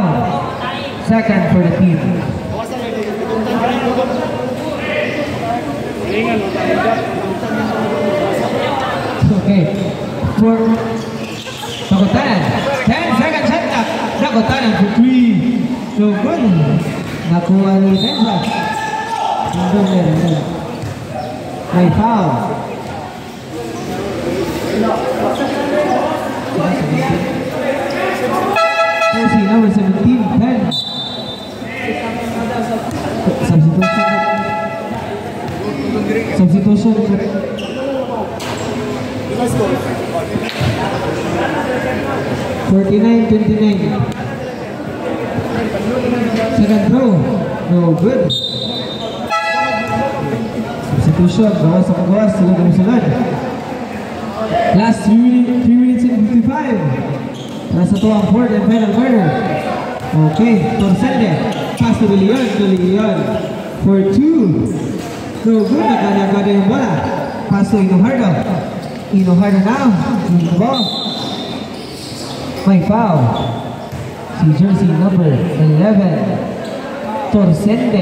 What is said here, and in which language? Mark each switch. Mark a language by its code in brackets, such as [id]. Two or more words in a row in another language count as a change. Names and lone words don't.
[en] Second for the team. Okay. For Dakotanan. 10 seconds shot clock. Dakotanan for 3. No good. [bik] Nakuha ni Denzo. May foul. [en] Jersey number 17, 10. Substitution. 49-29. Second throw. No good. Substitution. [bik] Gawas sa pagawas. Sunod. [en] Last 3 minutes and 55. [bik] Nasa to ang [en] fourth and final quarter. [bik] Okay. Torsende. [en] Pass to Leon. For 2. No good. [bik] Nakada yung bola. [en] Pass to Inohardo. Inohardo now. Bring the ball. [bik] May foul. Si [en] jersey number [bik] 11. Torsende.